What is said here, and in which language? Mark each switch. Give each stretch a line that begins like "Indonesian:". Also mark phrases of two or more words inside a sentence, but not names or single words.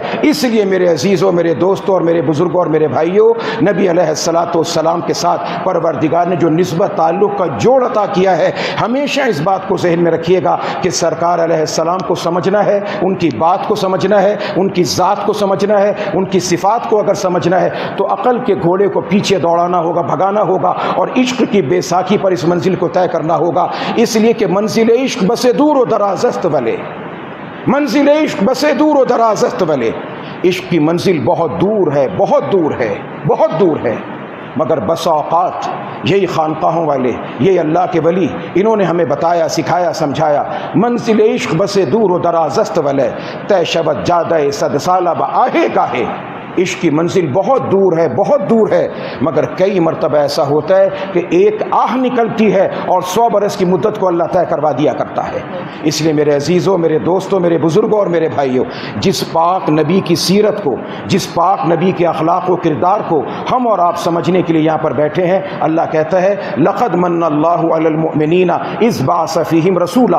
Urdu: اس لیے میرے عزیزوں، میرے دوستوں اور میرے بزرگوں اور میرے بھائیوں، نبی علیہ السلام کے ساتھ پروردگار نے جو نسبت تعلق کا جوڑ عطا کیا ہے، ہمیشہ اس بات کو ذہن میں رکھیے گا کہ سرکار علیہ السلام کو سمجھنا ہے، ان کی بات کو سمجھنا ہے، ان کی ذات کو سمجھنا ہے، ان کی صفات کو اگر سمجھنا ہے تو عقل کے گھوڑے کو پیچھے دوڑانا ہوگا، بھگانا ہوگا، اور عشق کی بیساکھی پر اس منزل کو طے کرنا ہوگا، اس لیے کہ
Persian: منزل عشق بسے دور و دراز است ولے، منزل عشق بسے دور و دراز است ولے،
Urdu: عشق کی منزل بہت دور ہے، بہت دور ہے، بہت دور ہے، مگر بس اوقات یہی خانقاہوں والے، یہ اللہ کے ولی، انہوں نے ہمیں بتایا، سکھایا، سمجھایا،
Persian: منزل عشق بسے دور و دراز است ولے، طے شود جادہ صد سالہ بآہے گاہے،
Urdu: عشق کی منزل بہت دور ہے، بہت دور ہے، مگر کئی مرتبہ ایسا ہوتا ہے کہ ایک آہ نکلتی ہے اور 100 برس کی مدت کو اللہ طے کروا دیا کرتا ہے۔ اس لیے میرے عزیزوں، میرے دوستوں، میرے بزرگوں اور میرے بھائیوں، جس پاک نبی کی سیرت کو، جس پاک نبی کے اخلاق و کردار کو ہم اور آپ سمجھنے کے لیے یہاں پر بیٹھے ہیں، اللہ کہتا ہے
Arabic: لقد من اللہ علی المؤمنین اذ بعث فیہم رسولا،